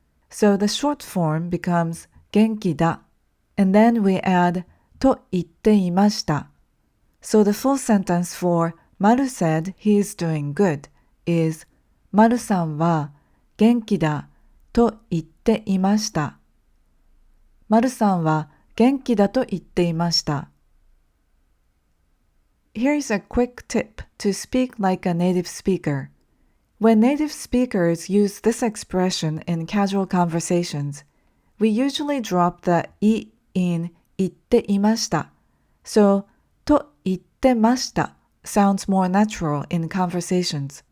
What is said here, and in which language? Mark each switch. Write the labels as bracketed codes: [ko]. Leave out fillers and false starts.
[en] So the short form becomes [ja] 元気だ, [en] and then we add [ja] と言っていました. [en] So the full sentence for Maru said he is doing good is [ja] マルさんは元気だと言っていました。マルさんは元気だと言っていました。 [en] Here's a quick tip to speak like a native speaker. When native speakers use this expression in casual conversations, we usually drop the い in [ja] 言っていました. [en] So, [ja] と言ってました [en] sounds more natural in conversations.